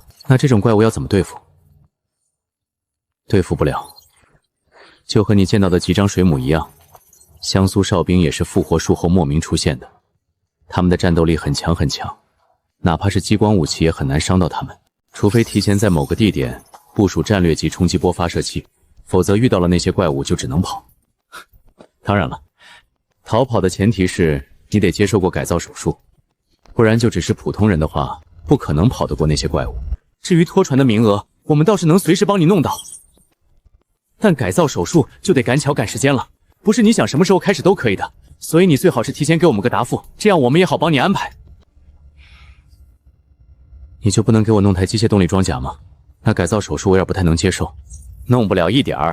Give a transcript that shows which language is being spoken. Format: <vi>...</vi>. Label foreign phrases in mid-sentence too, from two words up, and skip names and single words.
<zh>那这种怪物要怎么对付？对付不了，就和你见到的几张水母一样，香苏哨兵也是复活术后莫名出现的，他们的战斗力很强很强，哪怕是激光武器也很难伤到他们，除非提前在某个地点部署战略级冲击波发射器，否则遇到了那些怪物就只能跑。当然了，逃跑的前提是你得接受过改造手术，不然就只是普通人的话，不可能跑得过那些怪物。至于拖船的名額，我們倒是能隨時幫你弄到，但改造手術就得趕巧趕時間了，不是你想什麼時候開始都可以的，所以你最好是提前給我們個答覆，這樣我們也好幫你安排。你就不能給我弄台機械動力裝甲嗎？那改造手術我有點不太能接受，弄不了一點兒。</zh>